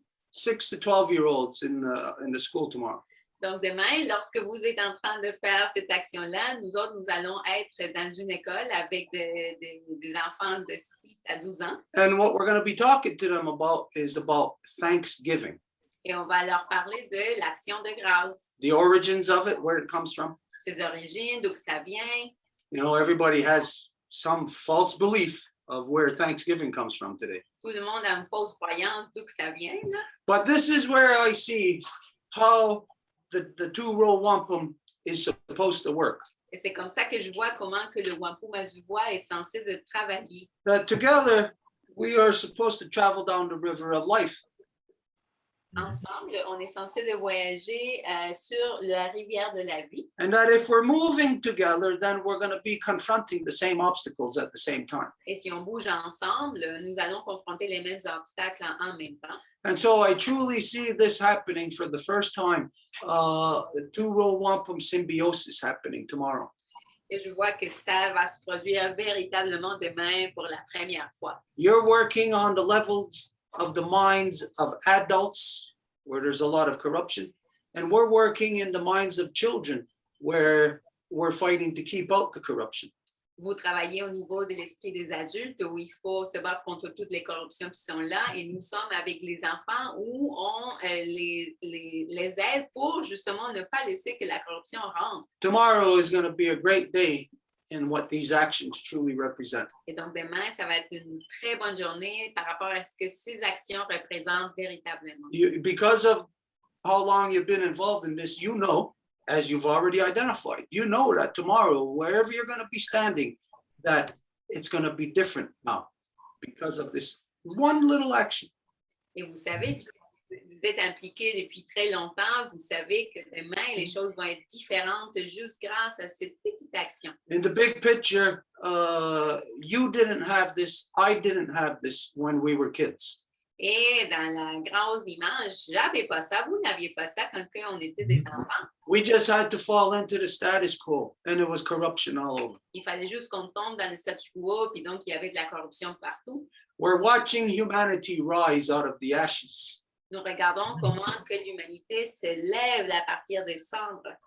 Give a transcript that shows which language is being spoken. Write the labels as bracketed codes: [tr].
[en] 6 to 12-year-olds in the school tomorrow. [fr] Donc, demain, lorsque vous êtes en train de faire cette action-là, nous autres, nous allons être dans une école avec des enfants de 6 à 12 ans. [en] And what we're going to be talking to them about is about Thanksgiving, [fr] Et on va leur parler de l'action de grâce, [en] the origins of it, where it comes from. [fr] ses origines, d'où que ça vient. [en] You know, everybody has some false belief of where Thanksgiving comes from today. [fr] Tout le monde a une fausse croyance d'où que ça vient, là. [en] But this is where I see how the two-row wampum is supposed to work. [fr] Et c'est comme ça que je vois comment que le Wampum à du Voies est censé de travailler. [en] That together we are supposed to travel down the river of life. [fr] Ensemble, on est censé de voyager sur la rivière de la vie. [en] And that if we're moving together, then we're going to be confronting the same obstacles at the same time. [fr] Et si on bouge ensemble, nous allons confronter les mêmes obstacles en même temps. [en] And so I truly see this happening for the first time, the two-row wampum symbiosis happening tomorrow. [fr] Et je vois que ça va se produire véritablement demain pour la première fois. [en] You're working on the levels of the minds of adults, where there's a lot of corruption, and we're working in the minds of children, where we're fighting to keep out the corruption. [fr] Vous travaillez au niveau de l'esprit des adultes où il faut se battre contre toutes les corruptions qui sont là et nous sommes avec les enfants où on les aide pour justement ne pas laisser que la corruption rentre. [en] Tomorrow is going to be a great day in what these actions truly represent. [fr] Et donc demain, ça va être une très bonne journée par rapport à ce que ces actions représentent véritablement. [en] Because of how long you've been involved in this, you know, as you've already identified, you know that tomorrow, wherever you're going to be standing, that it's going to be different now because of this one little action. [fr] Et vous savez, puisque vous êtes impliqués depuis très longtemps, vous savez que demain, les choses vont être différentes juste grâce à cette petite action. [en] In the big picture, you didn't have this, I didn't have this when we were kids. [fr] Et dans la grosse image, j'avais pas ça, vous n'aviez pas ça quand on était des enfants. [en] We just had to fall into the status quo, and it was corruption all over. [fr] Il fallait juste qu'on tombe dans le statu quo, puis donc il y avait de la corruption partout. [en] We're watching humanity rise out of the ashes, [fr] Nous regardons comment que l'humanité se lève à partir des cendres.